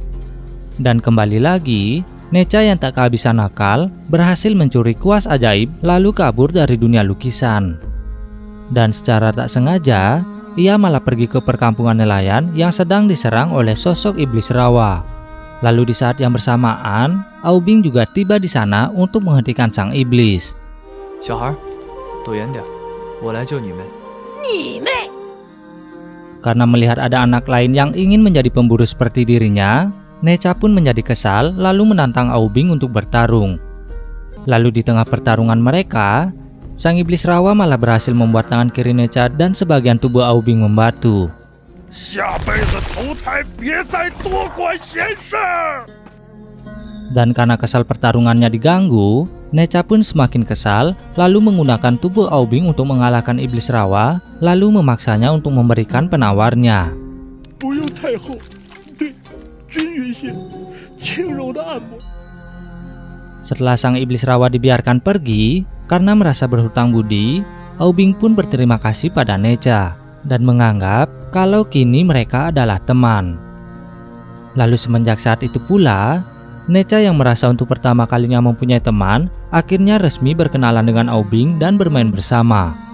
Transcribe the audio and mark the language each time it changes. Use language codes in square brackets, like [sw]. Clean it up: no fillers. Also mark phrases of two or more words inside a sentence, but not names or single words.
[id] Dan kembali lagi, Necha yang tak kehabisan akal berhasil mencuri kuas ajaib lalu kabur dari dunia lukisan. Dan secara tak sengaja, ia malah pergi ke perkampungan nelayan yang sedang diserang oleh sosok iblis rawa. Lalu di saat yang bersamaan, Aobing juga tiba di sana untuk menghentikan sang iblis. [zh] 小孩，躲远点，我来救你们。你妹！ [id] Karena melihat ada anak lain yang ingin menjadi pemburu seperti dirinya, Necha pun menjadi kesal lalu menantang Aobing untuk bertarung. Lalu di tengah pertarungan mereka, sang iblis rawa malah berhasil membuat tangan kiri Necha dan sebagian tubuh Aobing membatu. [zh] 下辈子投胎别再多管闲事。 [id] Dan karena kesal pertarungannya diganggu, Necha pun semakin kesal lalu menggunakan tubuh Aobing untuk mengalahkan iblis rawa, lalu memaksanya untuk memberikan penawarnya. [zh] 不用太厚，对，均匀些，轻柔的按摩。 [id] Setelah sang iblis rawa dibiarkan pergi, karena merasa berhutang budi, Aobing pun berterima kasih pada Necha dan menganggap kalau kini mereka adalah teman. Lalu semenjak saat itu pula, Necha yang merasa untuk pertama kalinya mempunyai teman, akhirnya resmi berkenalan dengan Aobing dan bermain bersama.